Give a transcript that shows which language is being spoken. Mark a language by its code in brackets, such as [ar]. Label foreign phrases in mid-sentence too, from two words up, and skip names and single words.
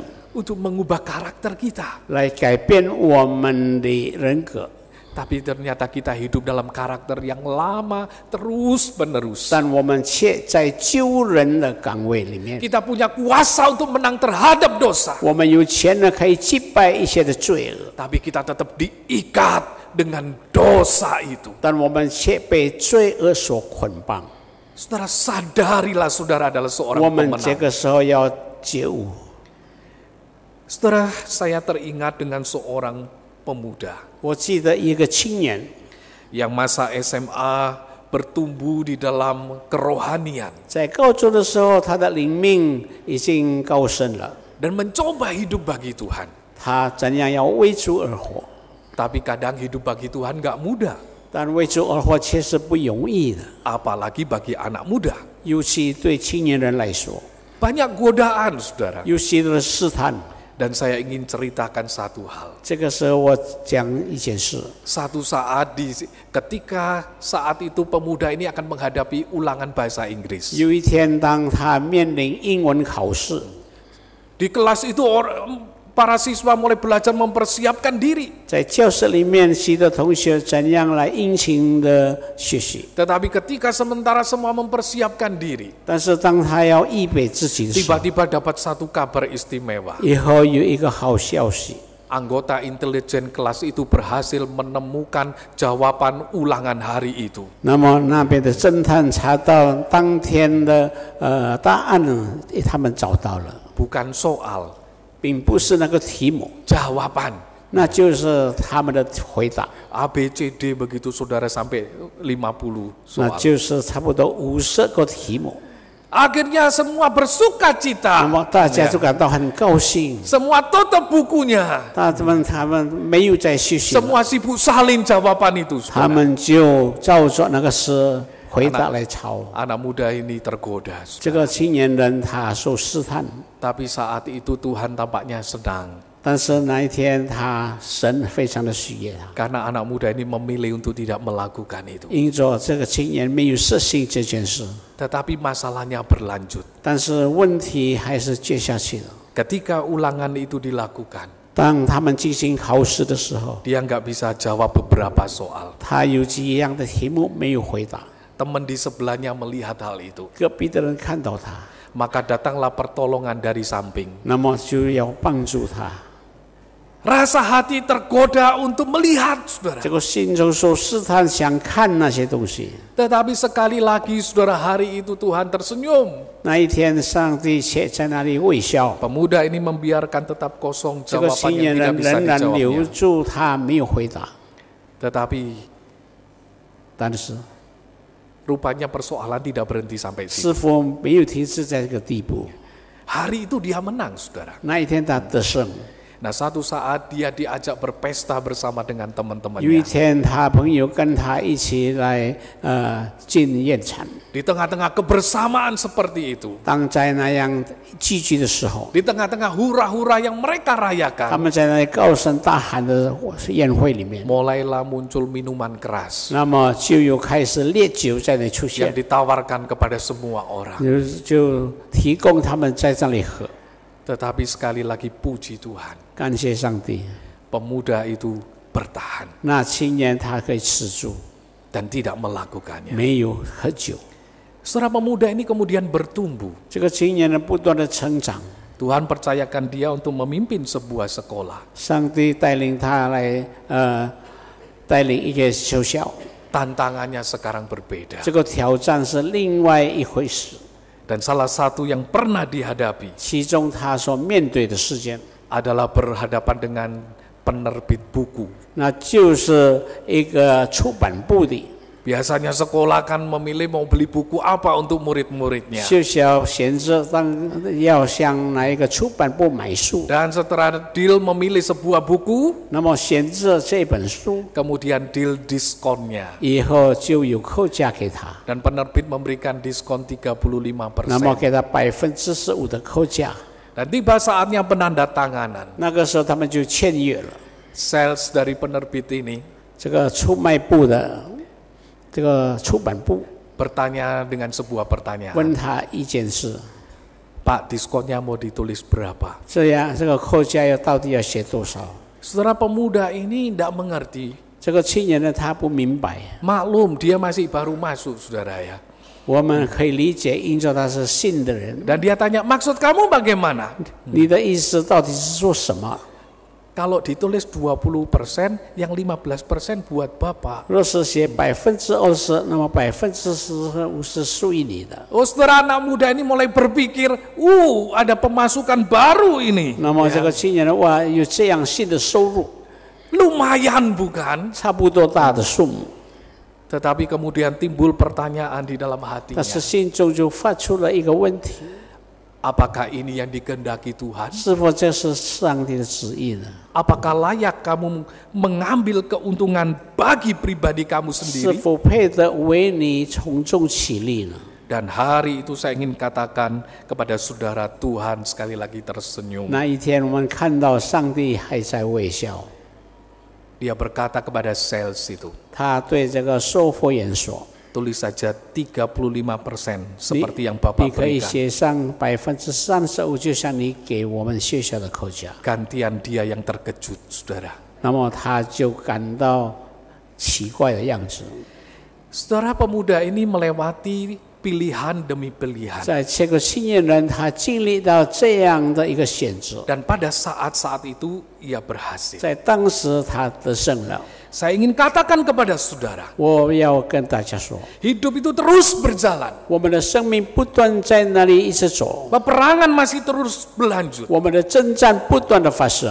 [id] untuk mengubah karakter kita. [zh] 来改变我们的人格， [id] Tapi ternyata kita hidup dalam karakter yang lama terus-menerus. [zh] 但我们却在救人的岗位里面， [id] Kita punya kuasa untuk menang terhadap dosa. [zh] 我们有潜能可以击败一切的罪恶， [id] Tapi kita tetap diikat dengan dosa itu. [zh] 但我们却被罪恶所捆绑。 [id] Saudara, sadarilah saudara adalah seorang [zh] 我们这 [id] pemenang. [zh] 个时候要觉悟。 [id] Saudara, saya teringat dengan seorang pemuda [zh] 我记得一个青年， [id] yang masa SMA bertumbuh di dalam kerohanian [zh] 在高中的时候，他的灵命已经高升了， [id] dan mencoba hidup bagi Tuhan. [zh] 他怎样要为主而活？ [id] Tapi kadang hidup bagi Tuhan gak mudah, [zh] 但为主而活确实不容易的， [id] apalagi bagi anak muda. [zh] 尤其对青年人来说， [id] Banyak godaan, saudara. [zh] 有许多的试探。 [id] Dan saya ingin ceritakan satu hal. [zh] 这个时候，我讲一件事。 [id] Satu saat ketika saat itu pemuda ini akan menghadapi ulangan bahasa Inggris. [zh] 有一天，当他面临英文考试， [id] Di kelas itu para siswa mulai belajar mempersiapkan diri. [zh] 在教室里面，许多同学怎样来殷勤的学习。 [id] Tetapi ketika sementara semua mempersiapkan diri, [zh] 但是当他要预备自己的时候， [id] tiba-tiba dapat satu kabar istimewa. [zh] 以后有一个好消息， [id] Anggota intelijen kelas itu berhasil menemukan jawaban ulangan hari itu. [zh] 那么那边的侦探查到当天的答案呢，他们找到了， [id] Bukan soal, [zh] 并不是那个题目， [id] jawaban. [zh] 那就是他们的回答， [id] A, B, C, D begitu saudara sampai 50 [zh] 那 [id] soal. [zh] 就是差不多50个题目。 [id] Akhirnya semua bersuka [zh] 那 [id] cita. [zh] 么大家就感到很高兴， [id] Semua tutup bukunya. [zh] 他们没有再学习了， [id] Semua sibuk salin jawaban itu. [zh] 他 [id] saudara. [zh] 们就照着那个诗回答来抄。 [id] Anak muda ini tergoda. [zh] 这个青年人他受试探， [id] Tapi saat itu Tuhan tampaknya senang. [zh] 但是那一天神非常的喜悦他， [id] Karena anak muda ini memilih untuk tidak melakukan itu. [zh] 因着这个青年没有实行这件事， [id] Tetapi masalahnya berlanjut. [zh] 但是问题还是接下去了。 [id] Ketika ulangan itu dilakukan, [zh] 当他们进行考试的时候， [id] dia nggak bisa jawab beberapa soal. [zh] 他有几样的题目没有回答， [id] Teman di sebelahnya melihat hal itu. [zh] 隔壁的人看到他， [id] Maka datanglah pertolongan dari samping. [zh] 那么就要帮助他。 [id] Rasa hati tergoda untuk melihat, saudara. [zh] 这个心中受试探，想看那些东西。 [id] Tetapi sekali lagi, saudara, hari itu Tuhan tersenyum. [zh] 那一天，上帝却在那里微笑。 [id] Pemuda ini membiarkan tetap kosong [zh] 这个 [id] jawaban [zh] 青 [id] yang [zh] 年 [id] tidak [zh] 人 [id] bisa [zh] 仍然留 [id] dijawabnya. [zh] 住他，没有回答。 [id] Tetapi [zh] 但是， [id] rupanya persoalan tidak berhenti sampai [zh] 师 [id] situ. [zh] 傅没有停止在这个地步。 [id] Hari itu dia menang, saudara. [zh] 那一天，他得胜。 [id] Nah, satu saat dia diajak berpesta bersama dengan [zh] 有一 [id] teman-temannya. [zh] 天，他朋友跟他一起来进宴餐。 [id] Di tengah-tengah kebersamaan seperti itu, [zh] 当在那样聚集的时候， [id] di tengah-tengah hura-hura yang mereka [zh] 他 [id] rayakan, [zh] 们在那里高声大喊的宴会里面， [id] mulailah muncul minuman keras [zh] 那么就有开始烈酒在那里出 [id] yang [zh] 现， [id] ditawarkan kepada semua orang. [zh] 就提供他们在这里喝。 [id] Tetapi sekali lagi puji Tuhan, [zh] 感谢上帝， [id] pemuda itu bertahan [zh] 那青年他可以持住， [id] dan tidak melakukannya. [zh] 没有喝酒。 [id] Saudara, pemuda ini kemudian bertumbuh. [zh] 这个青年人不断的成长， [id] Tuhan percayakan dia untuk memimpin sebuah sekolah. [zh] 上帝带领他来带领一个学校， [id] Tantangannya sekarang berbeda. [zh] 这个挑战是另外一回事。 [id] Dan salah satu yang pernah dihadapi [zh] 其中他所面对的事件， [id] adalah berhadapan dengan penerbit buku. [zh] 那就是一个出版部的 [id] Biasanya sekolah kan memilih mau beli buku apa untuk murid-muridnya. [zh] 学校选择要向哪一个出版部买书， [id] Dan setelah deal memilih sebuah buku, [zh] 那么选择这本书 [id] kemudian deal diskonnya. [zh] 以后就有扣价给他， [id] Dan penerbit memberikan diskon 35%. [zh] 那么给他15%的扣价。 [id] Dan tiba saatnya penandatanganan. [zh] 那个时候他们就签约了。 [id] Sales dari penerbit ini [zh] 这个出卖部的这个出版部 [id] bertanya dengan sebuah pertanyaan. [zh] 问他一件事， [id] Pak, diskonnya mau ditulis berapa? [zh] 这样这个扣价到底要写多少？ [id] Saudara pemuda ini tidak mengerti. [zh] 这个青年人他不明白， [id] Maklum dia masih baru masuk, saudara ya. [zh] 我们可以理解，因着他是信的人。 [id] Dan dia tanya, maksud kamu bagaimana? [zh] 你的意思到底是说什么？ [id] Kalau ditulis 20%, yang 15% buat Bapak. [zh] 若是写20%，那么15%是属于你的。 [id] Oh, saudara anak muda ini mulai berpikir, ada pemasukan baru ini. [zh] 那么这个青年人哇，有这样新的收入， [id] Lumayan bukan? [zh] 差不多大的数目， [id] Tetapi kemudian timbul pertanyaan di dalam hatinya. [zh] 但是心中就发出了一个问题： [id] Apakah ini yang dikehendaki Tuhan? [zh] 是否这是上帝的旨意呢？ [id] Apakah layak kamu mengambil keuntungan bagi pribadi kamu [zh] 是 [id] sendiri? [zh] 否配得为你从中起立呢？ [id] Dan hari itu saya ingin katakan kepada saudara, Tuhan sekali lagi tersenyum. [zh] 那一天，我们看到上帝还在微笑， [id] Dia berkata kepada sales itu, [zh] 他对这个售货员说 [id] tulis saja 35% ：“ [zh] 你 [id] seperti yang Bapak [zh] 你可以 [id] berikan. [zh] 写上35%，就像你给我们学校的扣价。” [id] Gantian dia yang terkejut, saudara. [zh] 那么他就感到奇怪的样子。 [id] Saudara pemuda ini melewati pilihan demi pilihan. [zh] 在这个青年人，他经历到这样的一个选择， [id] Dan pada saat-saat itu ia berhasil. [zh] 在当时他得胜了。 [id] Saya ingin katakan kepada saudara, [zh] 我要跟大家说， [id] hidup itu terus berjalan. [zh] 我们的生命不断在那里一直走， [id] Peperangan masih terus berlanjut. [zh] 我们的征战不断的发生。